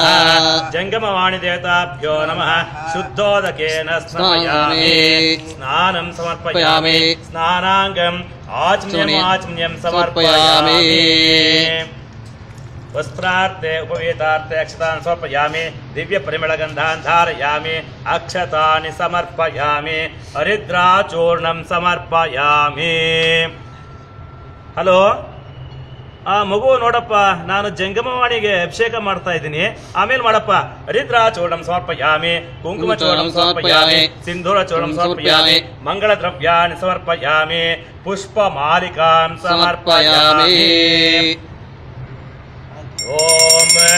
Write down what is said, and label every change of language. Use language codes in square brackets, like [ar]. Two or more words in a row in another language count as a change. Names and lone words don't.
[sa] जंगमवाणी देवताभ्यो नमः शुद्धोदकेन स्नापयामि स्नानं समर्पयामि स्नानाङ्गम् आचमनीयं समर्पयामि वस्त्रार्थे उपवेतार्थे अक्षतान् समर्पयामि दिव्य परिमलगन्धान् धारयामि अक्षतानि समर्पयामि हरिद्राचूर्णं समर्पयामि [kn] ಹಲೋ ಮಗು ನೋಡಪ್ಪ ನಾನು ಜಂಗಮವಾಣಿಗೆ ಅಭಿಷೇಕ ಮಾಡ್ತಾ ಇದ್ದೀನಿ ಆಮೇಲೆ ಮಾಡಪ್ಪ [sa] ಹರಿದ್ರಾಚೂರ್ಣಂ ಸಮರ್ಪಯಾಮಿ ಕುಂಕುಮ ಚೂರ್ಣಂ ಸಮರ್ಪಯಾಮಿ ಸಿಂಧೂರ ಚೂರ್ಣಂ ಸಮರ್ಪಯಾಮಿ ಮಂಗಳ ದ್ರವ್ಯಾನಿ ಸಮರ್ಪಯಾಮಿ ಪುಷ್ಪ ಮಾಲಿಕಾಂ ಸಮರ್ಪಯಾಮಿ ओम